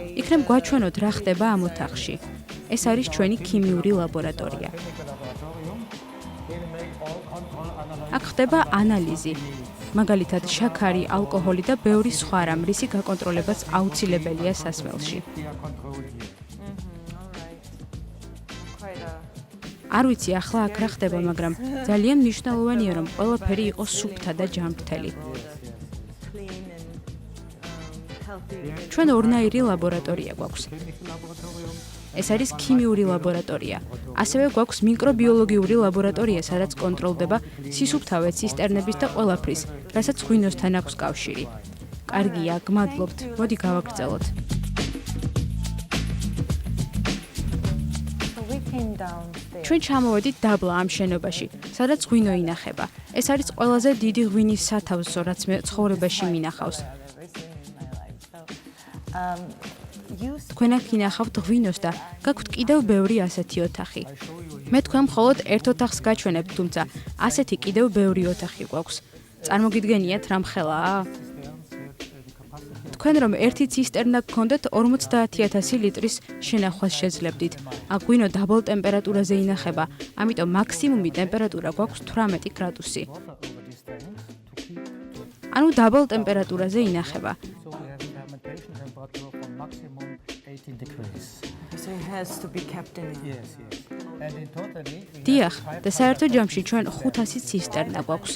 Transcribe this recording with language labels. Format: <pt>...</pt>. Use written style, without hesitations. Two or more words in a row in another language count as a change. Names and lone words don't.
<ka>იქნებ გვაჩვენოთ რა ხდება ამ ოთახში. ეს არის ჩვენი ქიმიური ლაბორატორია.</ka> <en>Chemical laboratorium. Here we make all control analysis.</en> <ka>აქ ხდება ანალიზი. მაგალითად, შაქარი, ალკოჰოლი და ბევრი სხვა რამ, რისი გაკონტროლებაც აუცილებელია სასმელში.</ka> <en>We are controlled here. All right. Quite a</en> <ka>არ ვიცი ახლა აქ რა ხდება, მაგრამ ძალიან მნიშვნელოვანია, რომ ყველაფერი იყოს სუფთა და ჯანმრთელი.</ka> <en>clean and healthy.</en> <ka>ჩვენ ორნაირი ლაბორატორია გვაქვს.</ka> <en>Chemical laboratorium.</en> <ka>ეს არის ქიმიური ლაბორატორია. ასევე გვაქვს მიკრობიოლოგიური ლაბორატორია, სადაც კონტროლდება სისუფთავე ცისტერნების და ყველაფრის, რასაც ღვინოსთან აქვს კავშირი. კარგია, გმადლობთ. მოდი გავაგრძელოთ.</ka> <en>So we came downstairs.</en> <ka>ჩვენ ჩამოვედით დაბლა ამ შენობაში, სადაც ღვინო ინახება. ეს არის ყველაზე დიდი ღვინის სათავსო, რაც მე ცხოვრებაში მინახავს.</ka> <en>I've ever seen in my life. So you</en> <ka>თქვენ აქ ინახავთ ღვინოს და გაქვთ კიდევ ბევრი ასეთი ოთახი. მე თქვენ მხოლოდ ერთ ოთახს გაჩვენებთ, თუმცა ასეთი კიდევ ბევრი ოთახი გვაქვს. წარმოგიდგენიათ რა მხელაა? თქვენ რომ ერთი ცისტერნა გქონდეთ 50,000 ლიტრის შენახვას შეძლებდით. აქ ღვინო დაბალ ტემპერატურაზე ინახება, ამიტომ მაქსიმუმი ტემპერატურა გვაქვს 18 გრადუსი.</ka> <en>Water over these tanks to keep.</en> <ka>ანუ დაბალ ტემპერატურაზე ინახება.</ka> <en>So we have a fermentation temperature from maximum 18 degrees. so it has to be kept in. Yes. And in totally we</en> <ka>დიახ,</ka> <en>have</en> <ka>და საერთო ჯამში ჩვენ 500 ცისტერნა გვაქვს.</ka>